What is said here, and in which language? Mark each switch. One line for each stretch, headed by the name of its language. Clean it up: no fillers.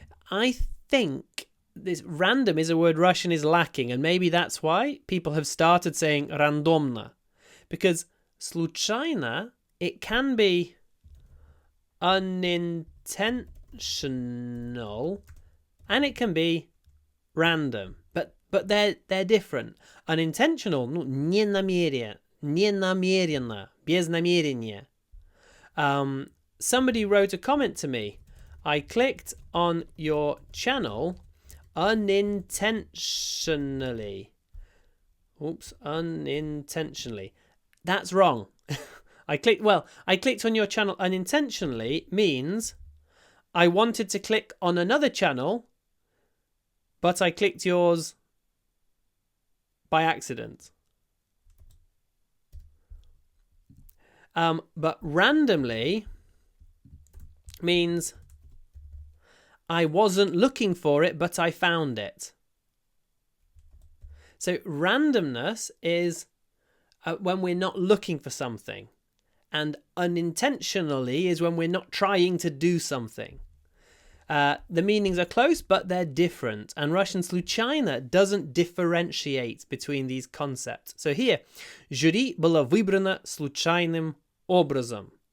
English: I think this random is a word Russian is lacking, and maybe that's why people have started saying рандомно. Because случайно, it can be unintentional, and it can be random, but they're different.
Russian: Unintentional, ненамеренно, без намерения.
English: Somebody wrote a comment to me. I clicked on your channel unintentionally. Oops, unintentionally. That's wrong. I clicked on your channel unintentionally means I wanted to click on another channel, but I clicked yours by accident. But randomly means I wasn't looking for it, but I found it. So randomness is when we're not looking for something. And unintentionally is when we're not trying to do something. The meanings are close, but they're different. And Russian случайно doesn't differentiate between these concepts. So here,
Russian: жюри было выбрано случайным образом.